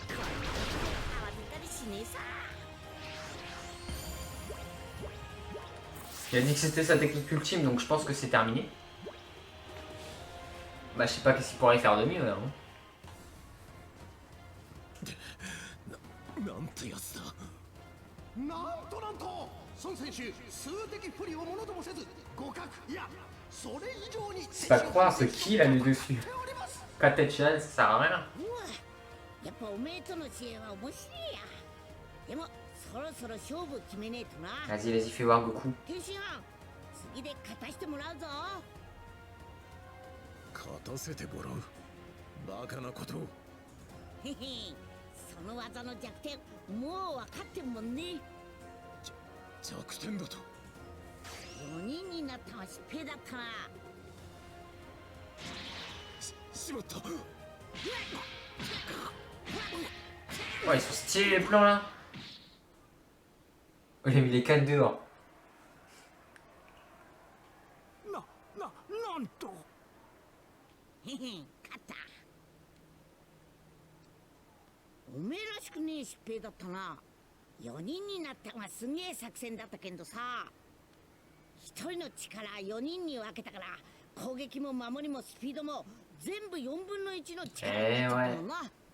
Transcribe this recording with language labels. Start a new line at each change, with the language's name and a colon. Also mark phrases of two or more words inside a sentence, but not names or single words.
French: Il a dit que c'était sa technique ultime, donc je pense que c'est terminé. Bah je sais pas qu'est-ce qu'il pourrait faire de mieux. Hein.
Japanese: なんてやつだ。なんと孫選手数的不利をものともせず互角いやそれ以上に
French: C'est pas croire ce kill là le dessus. Katechan, ça sert à rien.
Japanese: やっぱおめえとの試合は面白いや。でもそろそろ勝負決めねえとな。
French: Vas-y, vas-y, fais voir Goku.
Japanese: 天津飯次で勝たしてもらうぞ。勝たせてもらう。バカなことを。へへ、その技の弱点もう分かってるもんね。弱点だと。 4人になったは失敗だったな。しまった。
French: Ouais, ils sont stylés les plans là. Oh, il a mis les cannes dehors.
Japanese: なんと。へへ、勝った。おめえらしくねえ失敗だったな。4人になったがすげえ作戦だったけどさ。1人の力4人に分けたから攻撃も守りもスピードも全部4分の1の力だったからな。